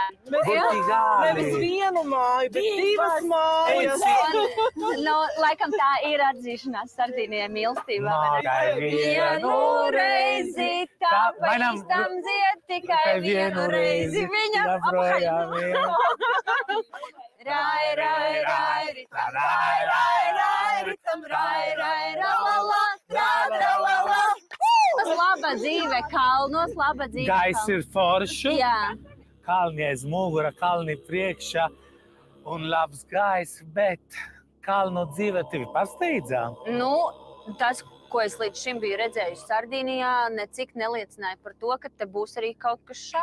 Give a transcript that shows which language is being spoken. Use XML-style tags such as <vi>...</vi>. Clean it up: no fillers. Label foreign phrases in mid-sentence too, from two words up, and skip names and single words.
<lv>Nevis vienu māju, bet divas mājas. Laikam tā ir atzīšanās Sardīnijai mīlestībā. Vienu reizi, tāpēc tam dzied tikai vienu reizi. Viņa projām ir. Rai, rai, rai, ritam, rai, rai, rai, ritam, rai, rai, ralala, ralala. Tas laba dzīve kalnos, laba dzīve kalnos. Gaiss ir forši. Jā. Kalni aiz mugura, kalni priekšā un labs gaiss, bet kalnu dzīve tevi pārsteidzā. Tas, ko es līdz šim biju redzējusi Sardīnijā, necik neliecināja par to, ka te būs arī kaut kas šāds.</lv>